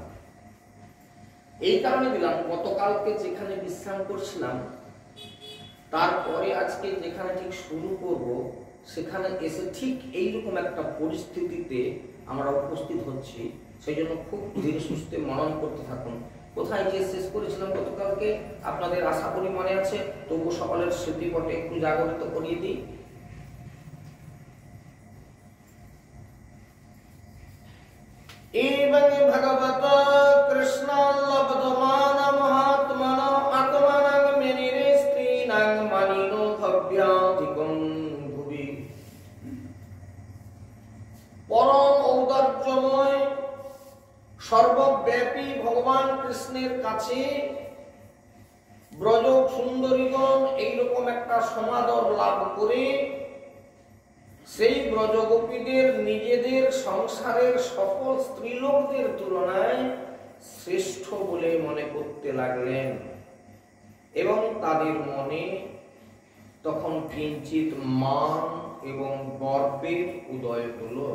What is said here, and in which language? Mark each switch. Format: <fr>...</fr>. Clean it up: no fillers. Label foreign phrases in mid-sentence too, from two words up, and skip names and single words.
<bn>এই কারণে দিলাম, গতকালকে যেখানে বিশ্রাম করছিলাম তারপরে আজকে যেখানে ঠিক শুরু করব সেখানে এসে ঠিক এইরকম একটা পরিস্থিতিতে আমরা উপস্থিত হচ্ছি। সেই জন্য খুব ধীরে সুস্থে মনন করতে থাকুন। কোথায় যে শেষ করেছিলাম গতকালকে আপনাদের আশা করি মনে আছে, তবু সকলের স্মৃতিপটে একটু জাগরিত করিয়ে দিই।</bn> <sa>एवं भगवत कृष्ण लब्धमान महात्मन आत्मनं मेनिरे स्त्रीनं मनिनो भव्याधिकं भुवि</sa> <bn>পরম ঔদার্যময় সর্বব্যাপী ভগবান কৃষ্ণের কাছে ব্রজ সুন্দরীগণ এইরকম একটা সমাদর লাভ করে সেই ব্রজগোপীদের নিজেদের সংসারের সকল স্ত্রীলোকদের তুলনায় শ্রেষ্ঠ বলে মনে করতে লাগলেন এবং তাদের মনে তখন কিঞ্চিত মান এবং গর্বের উদয় হলো।</bn>